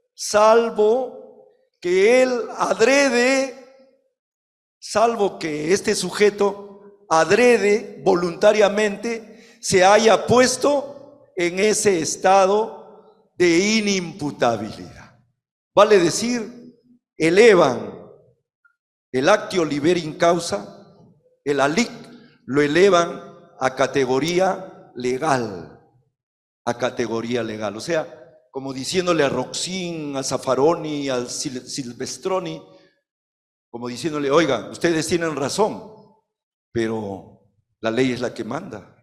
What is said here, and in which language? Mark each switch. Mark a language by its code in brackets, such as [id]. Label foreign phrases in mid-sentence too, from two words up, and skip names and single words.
[es] que él adrede, salvo que este sujeto adrede voluntariamente se haya puesto en ese estado de inimputabilidad. Vale decir, elevan el [la] actio liberi in causa, [es] el ALIC, lo elevan a categoría legal, O sea, como diciéndole a Roxín, a Zaffaroni, a Silvestroni, como diciéndole: oigan, ustedes tienen razón, pero la ley es la que manda.